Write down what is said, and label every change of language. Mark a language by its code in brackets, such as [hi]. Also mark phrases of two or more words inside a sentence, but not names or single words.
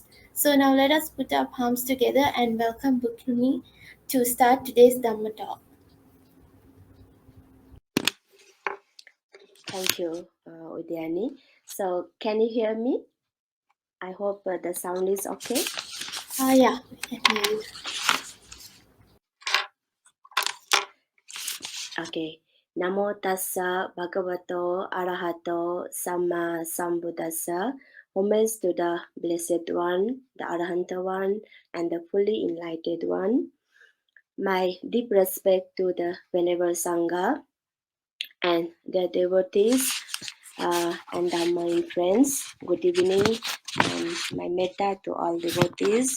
[en] So now let us put our palms together and welcome Bhikkhuni to start today's Dhamma talk. Thank you, Udyani. So, can you hear me? I hope the sound is okay. Yeah, we can hear you. Okay. [pi] Namo tassa bhagavato arahato samma sambuddhassa. [en] Homage to the Blessed One, the Arahant One, and the fully enlightened One. My deep respect to the Venerable Sangha and their devotees and my friends. Good evening, and my metta to all devotees.